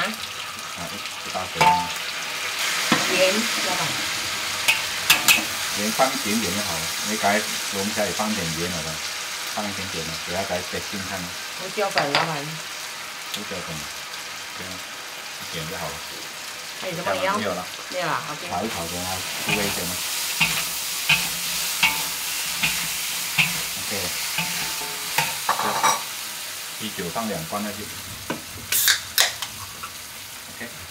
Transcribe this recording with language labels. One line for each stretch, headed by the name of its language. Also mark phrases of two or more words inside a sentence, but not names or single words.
Chinese: 1 大匙啊。鹽，要吧。鹽放一點點就好了，你剛才我們家也放點鹽了的，放一點點的，給它再得勁看。胡椒粉，老闆。胡椒粉，這樣一點就好了。還有什麼要？沒有了。沒有了，好。炒一炒給它出味一點嘛。OK。啤酒放2罐下去。OK。